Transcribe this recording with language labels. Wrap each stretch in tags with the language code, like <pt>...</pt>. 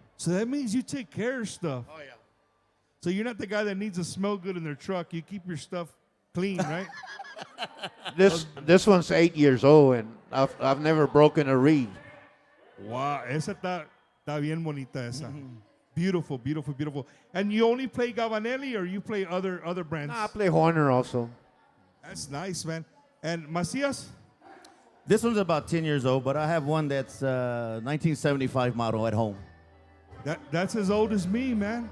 <en>So that means you take care of stuff. Oh, yeah. So you're not the guy that needs to smell good in their truck. You keep your stuff clean, right? This one's 8 years old, and I've never broken a reed.</en> <es>Wow, esa está bien bonita esa.</es> <en>Beautiful, beautiful, beautiful. And you only play Gabanelli or you play other brands? I play Horner also. That's nice, man. And Macias? This one's about 10 years old, but I have one that's 1975 model at home. That's as old as me, man.</en>